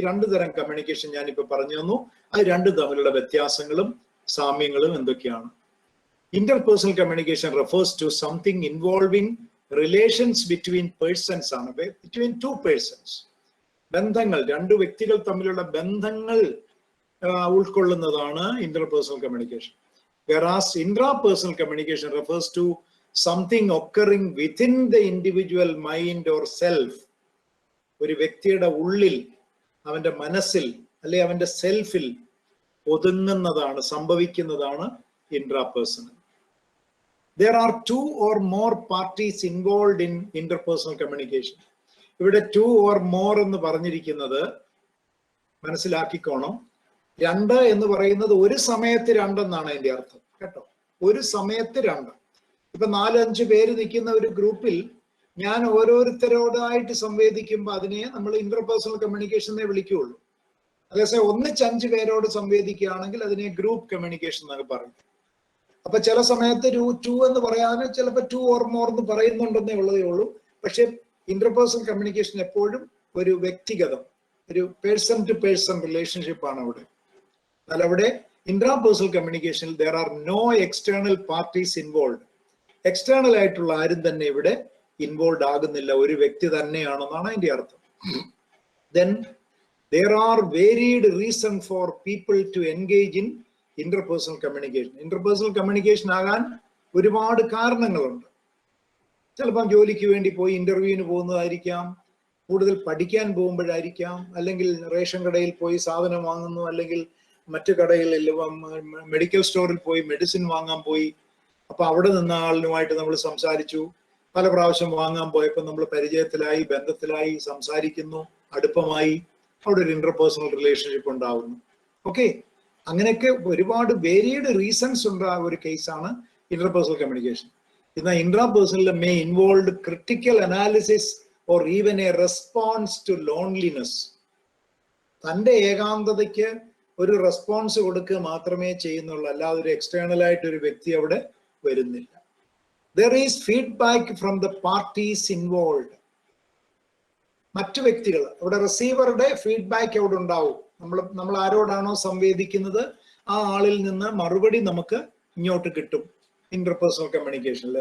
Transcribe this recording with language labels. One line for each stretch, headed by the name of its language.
Malayalam: ഈ രണ്ടു തരം കമ്മ്യൂണിക്കേഷൻ ഞാനിപ്പോ പറഞ്ഞു തന്നു. അത് രണ്ടും തമ്മിലുള്ള വ്യത്യാസങ്ങളും സാമ്യങ്ങളും എന്തൊക്കെയാണ്?
English: interpersonal communication refers to something involving relations between persons
Malayalam: ആണ്,
English: Between two persons.
Malayalam: ബന്ധങ്ങൾ, രണ്ടു വ്യക്തികൾ തമ്മിലുള്ള ബന്ധങ്ങൾ ഉൾക്കൊള്ളുന്നതാണ് interpersonal communication.
English: Whereas intrapersonal communication refers to something occurring within the individual mind or self.
Malayalam: ഒരു വ്യക്തിയുടെ ഉള്ളിൽ, അവന്റെ മനസ്സിൽ അല്ലെ അവന്റെ സെൽഫിൽ ഒതുങ്ങുന്നതാണ്, സംഭവിക്കുന്നതാണ് intrapersonal.
English: There are two or more parties involved in interpersonal communication.
Malayalam: ഇവിടെ
English: two or more
Malayalam: എന്ന് പറഞ്ഞിരിക്കുന്നത് മനസ്സിലാക്കിക്കോണം. രണ്ട് എന്ന് പറയുന്നത് ഒരു സമയത്ത് രണ്ടെന്നാണ് അതിന്റെ അർത്ഥം കേട്ടോ. ഒരു സമയത്ത് രണ്ട്. ഇപ്പൊ 4-5 പേര് നിൽക്കുന്ന ഒരു ഗ്രൂപ്പിൽ ഞാൻ ഓരോരുത്തരോടായിട്ട് സംവേദിക്കുമ്പോൾ അതിനെ നമ്മൾ ഇന്റർപേഴ്സണൽ കമ്മ്യൂണിക്കേഷൻ എന്നേ വിളിക്കുകയുള്ളൂ. അതേസമയം 1-5 പേരോട് സംവേദിക്കുകയാണെങ്കിൽ അതിനെ ഗ്രൂപ്പ് കമ്മ്യൂണിക്കേഷൻ എന്നൊക്കെ പറയും. അപ്പൊ ചില സമയത്ത് 2 എന്ന് പറയാനും ചിലപ്പോൾ
English: 2 or more
Malayalam: എന്ന് പറയുന്നുണ്ടെന്നേ ഉള്ളതേ ഉള്ളൂ. പക്ഷെ ഇന്റർപേഴ്സണൽ കമ്മ്യൂണിക്കേഷൻ എപ്പോഴും ഒരു വ്യക്തിഗതം, ഒരു പേഴ്സൺ ടു പേഴ്സൺ റിലേഷൻഷിപ്പ് ആണ് അവിടെ. എന്നാൽ അവിടെ intrapersonal കമ്മ്യൂണിക്കേഷനിൽ
English: there are no external parties involved.
Malayalam: External ആയിട്ടുള്ള ആരും തന്നെ ഇവിടെ ഇൻവോൾവ് ആകുന്നില്ല, ഒരു വ്യക്തി തന്നെയാണെന്നാണ് അതിന്റെ അർത്ഥം.
English: Then there are varied reason for people to engage in interpersonal communication.
Malayalam: Interpersonal communication ആകാൻ ഒരുപാട് കാരണങ്ങളുണ്ട്. ചിലപ്പം ജോലിക്ക് വേണ്ടി പോയി ഇന്റർവ്യൂവിന് പോകുന്നതായിരിക്കാം, കൂടുതൽ പഠിക്കാൻ പോകുമ്പോഴായിരിക്കാം, അല്ലെങ്കിൽ റേഷൻ കടയിൽ പോയി സാധനം വാങ്ങുന്നു, അല്ലെങ്കിൽ മറ്റു കടയിൽ മെഡിക്കൽ സ്റ്റോറിൽ പോയി മെഡിസിൻ വാങ്ങാൻ പോയി. അപ്പൊ അവിടെ നിന്ന ആളിനുമായിട്ട് നമ്മൾ സംസാരിച്ചു. പല പ്രാവശ്യം വാങ്ങാൻ പോയപ്പോൾ നമ്മൾ പരിചയത്തിലായി, ബന്ധത്തിലായി, സംസാരിക്കുന്നു, അടുപ്പമായി, അവിടെ ഒരു ഇന്റർപേഴ്സണൽ റിലേഷൻഷിപ്പ് ഉണ്ടാവുന്നു. ഓക്കെ, അങ്ങനെയൊക്കെ ഒരുപാട് വേരിയഡ് റീസൺസ് ഉണ്ടാകുന്ന ഒരു കേസാണ് ഇന്റർപേഴ്സണൽ കമ്മ്യൂണിക്കേഷൻ. എന്നാൽ
English: Intrapersonal may involve critical analysis or even a response to loneliness.
Malayalam: തൻ്റെ ഏകാന്തതയ്ക്ക് ഒരു റെസ്പോൺസ് കൊടുക്കുക മാത്രമേ ചെയ്യുന്നുള്ളൂ, അല്ലാതെ ഒരു എക്സ്റ്റേണൽ ആയിട്ട് ഒരു വ്യക്തി അവിടെ വരുന്നില്ല.
English: There is feedback from the parties involved.
Malayalam: മറ്റു വ്യക്തികൾ, അവിടെ റിസീവറുടെ ഫീഡ്ബാക്ക് അവിടെ ഉണ്ടാവും. നമ്മൾ ആരോടാണോ സംവേദിക്കുന്നത് ആ ആളിൽ നിന്ന് മറുപടി നമുക്ക് ഇങ്ങോട്ട് കിട്ടും ഇന്റർപേഴ്സണൽ കമ്മ്യൂണിക്കേഷനിൽ.